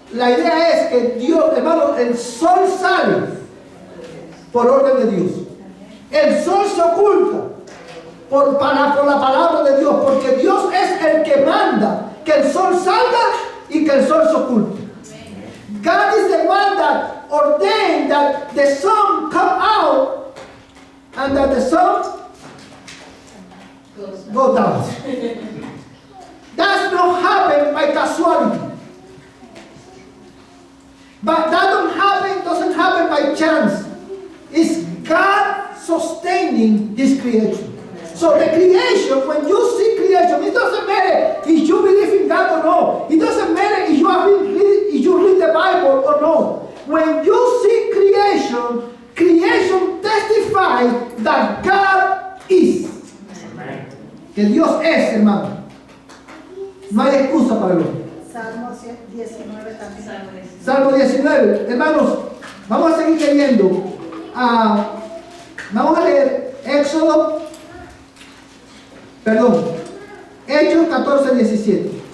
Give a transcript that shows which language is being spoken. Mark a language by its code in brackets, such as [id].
[es] La idea es que Dios, hermano, el sol sale por orden de Dios. El sol se oculta por la palabra de Dios, porque Dios es el que manda que el sol salga y que el sol se oculte. [en] God is the one that ordained that the sun come out and that the sun go down. That's not happen by casualty. But that doesn't happen by chance. It's God sustaining His creation. So the creation, when you see creation, it doesn't matter if you believe in God or no. It doesn't matter if you read the Bible or no. When you see creation testifies that God is. [es] Amén. Que Dios es, hermano. No hay excusa para el hombre. Salmo 19 también. Salmo 19. Hermanos, vamos a seguir leyendo. Vamos a leer Hechos 14, 17.